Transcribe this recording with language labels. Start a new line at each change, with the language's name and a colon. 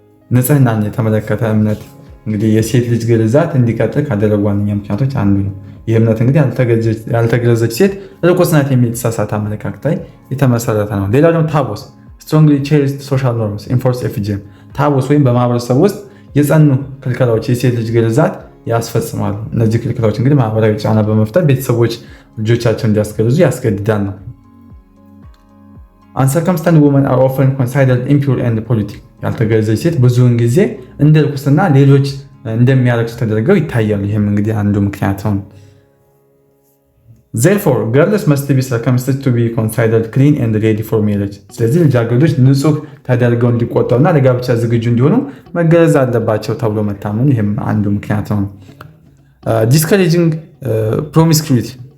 Amharic: ንጽህናን የተመለከተ እምነት እንግዲህ የሴት ልጅ ግርዛት እንዲቀጥል ካደረጉ ዋነኛ ምክንያቶች አንዱ ነው። ይህ እምነት እንግዲህ ያልተገረዘች ሴት ርኩስ ናት የሚል የተሳሳተ አመለካከት ላይ የተመሰረተ ነው። ሌላው ደግሞ ታቦስ
English: strongly cherished social norms enforce FGM።
Amharic: ታቦስ ወይም በማህበረሰብ ውስጥ የጸኑ ክልከላዎች የሴት ልጅ ግርዛት ያስፈጽማሉ። እነዚህ ክልከላዎች እንግዲህ ማህበራዊ ጫና በመፍጠር ቤተሰቦች ልጆቻቸውን እንዲያስገርዙ ያስገድዳል ነው።
English: uncircumcised women are often considered impure and polluted።
Amharic: ያልተገረዘች ሴት ብዙውን ጊዜ እንደ ርኩስና ሌሎች እንደሚያለቅሱ ተደርገው ይታያሉ። ይህም እንግዲህ አንዱ ምክንያት ነው።
English: Therefore, girls must be circumcised to be considered clean and ready for marriage.
Amharic: ስለዚህ ልጃገረዶች ንጹህ ተደርገው እንዲቆጠሩና ለጋብቻ ዝግጁ እንዲሆኑ መገረዝ አለባቸው ተብሎ መታመኑ ይህም አንዱ ምክንያት ነው።
English: Discouraging promiscuity.